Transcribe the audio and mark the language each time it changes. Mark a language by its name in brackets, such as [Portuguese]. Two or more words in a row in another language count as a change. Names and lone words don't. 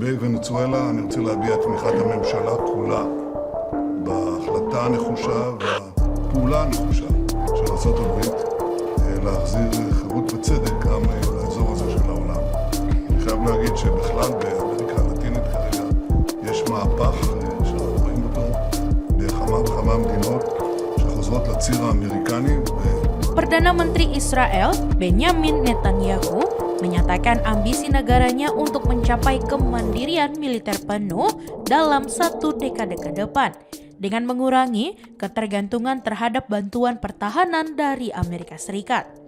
[Hebrew] לגבי ונצואלה, אני רוצה להביע את תמיכת הממשלה כולה בהחלטה הנחושה והפעולה הנחושה של ארצות הברית להחזיר חירות וצדק גם לאזור הזה של העולם. אני חייב להגיד שבכלל באמריקה הלטינית כרגע יש מהפך שאנחנו רואים אותו בכמה וכמה מדינות שחוזרות לציר האמריקני. [Indonesian] Perdana Menteri Israel Benjamin Netanyahu menyatakan ambisi negaranya untuk mencapai kemandirian militer penuh dalam 1 dekade ke depan dengan mengurangi ketergantungan terhadap bantuan pertahanan dari Amerika Serikat.